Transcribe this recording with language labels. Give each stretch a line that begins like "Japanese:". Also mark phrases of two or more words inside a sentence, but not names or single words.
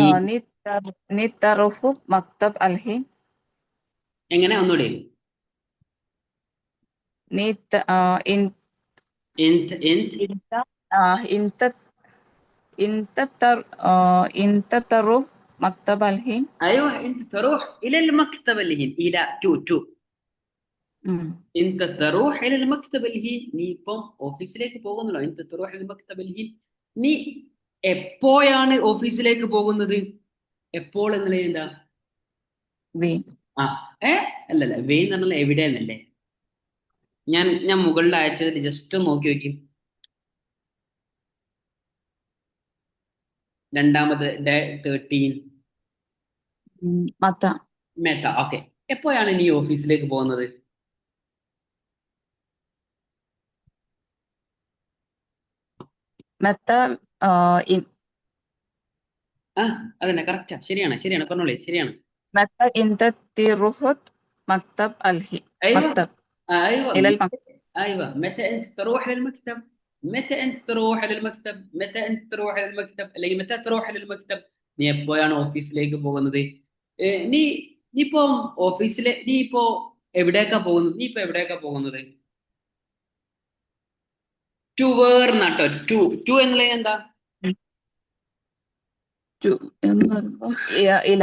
Arabic: നീ നീ تروح مكتب الحين.
Malayalam: എങ്ങനെ ഒന്നുകൂടി? നീ ഇൻ
Arabic: انت انت انت انت تر انت تروح مكتب الحين. ايوه، انت تروح الى المكتب اللي هنا، الى تو. ഉം. انت تروح الى المكتب اللي هنا.
Malayalam: നീ ഇപ്പം ഓഫീസിലേക്ക് പോകുന്നുണ്ടോ?
Arabic: انت تروح الى المكتب اللي هنا.
Malayalam: നീ എപ്പോഴാണ് ഓഫീസിലേക്ക് പോകുന്നത്? എപ്പോൾ എന്നുള്ളത് എന്താ?
Arabic: വീൻ.
Malayalam: ആ, ഏ അല്ലല്ല, വെയ് എന്ന് പറഞ്ഞാൽ എവിടെ എന്നല്ലേ? ഞാൻ മുകളിൽ അയച്ചതിൽ ജസ്റ്റ് ഒന്ന് നോക്കി നോക്കി. രണ്ടാമത് ഡേ 13
Arabic: മത്ത.
Malayalam: മെത്ത. ഓക്കെ. എപ്പോഴാണ് നീ ഓഫീസിലേക്ക് പോകുന്നത്?
Arabic: متى ان
Malayalam: ആ, അതന്നെ, കറക്റ്റാ. ശരിയാണ്, ശരിയാണ്, പറഞ്ഞോളി, ശരിയാണ്.
Arabic: متى انت تروح مكتب الحين. ايوه മക്തബ് ايوه ഇലൽ ايوه. متى انت تروح للمكتب؟ متى انت تروح للمكتب؟ متى انت تروح للمكتب അല്ലെങ്കിൽ متى تروح للمكتب.
Malayalam: നീ എപ്പോഴാണ് ഓഫീസിലേക്ക് പോകുന്നത്? നീ നീ ഇപ്പോ നീ ഇപ്പോ എവിടേക്കാ പോകുന്നത്? നീ ഇപ്പോ എവിടേക്കാ പോകുന്നത്?
English: to where
Malayalam: എന്നാട്ടോ. ടു എന്നുള്ളത് എന്താ? ടു എന്ന് പറയുമ്പോ ഇല.